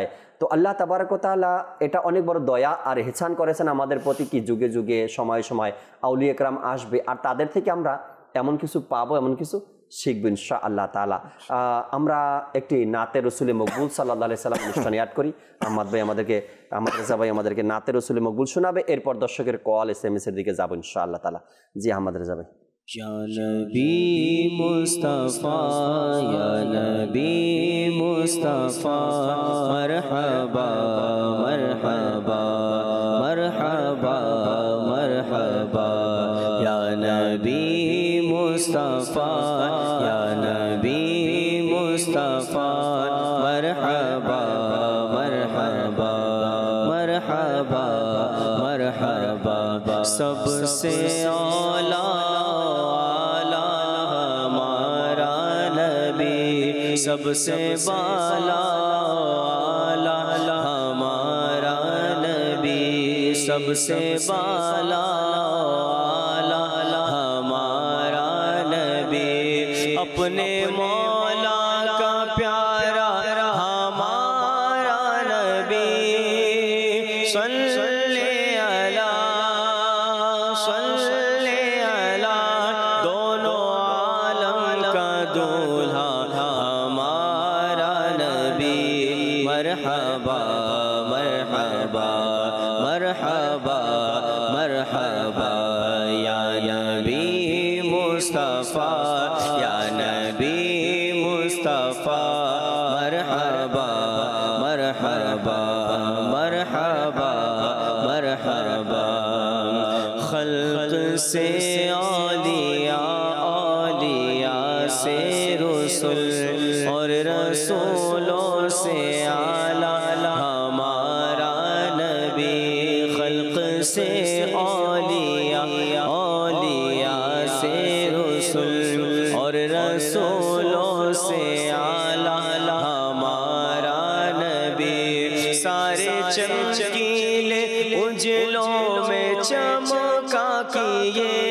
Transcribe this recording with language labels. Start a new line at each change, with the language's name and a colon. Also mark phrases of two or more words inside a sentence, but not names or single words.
Bangla: তো
Arabic: الله تبارك وتعالى
Bangla: এটা অনেক বড় দয়া আর ইহসান করেছেন আমাদের প্রতি, কি যুগে যুগে সময় সময় আউলিয়া একরাম আসবে, আর তাদের থেকে আমরা এমন কিছু পাবো, এমন কিছু শিখবো
Arabic: إن شاء الله تعالى.
Bangla: আমরা একটি
Urdu: نعت رسول مقبول
Arabic: صلى الله عليه سلم
Bangla: অনুষ্ঠানে অ্যাড করি। আহমদ ভাই আমাদেরকে
Urdu: نعت رسول مقبول
Bangla: শোনাবে, এরপর দর্শকের কল SMS এর দিকে যাবো
Arabic: إن شاء الله تعالى.
Bangla: জি আহমদ রেজা ভাই।
Urdu: یا نبی مصطفیٰ، یا نبی مصطفیٰ, مرحبا مرحبا مرحبا مرحبا, یا نبی مصطفیٰ، یا نبی مصطفیٰ, مرحبا مرحبا مرحبا مرحبا, سب سے اعلیٰ سب سے بالا ہمارا نبی سب سے بالا ہمارا نبی اپنے مولا کا پیارا ہمارا نبی صلی اللہ دونوں عالم کا دولہا ہمارا نبی مرحبا مرحبا مرحبا مرحبا یا نبی مصطفیٰ یا نبی مصطفیٰ مرحبا مرحبا مرحبا مرحبا خلق سے اولیاء اولیاء سے رسول اور رسولوں سے اعلیٰ ہمارا نبی خلق سے اولیاء اولیاء سے رسول اور رسولوں سے اعلیٰ ہمارا نبی سارے چمکیلے اجلوں میں چمکا کیے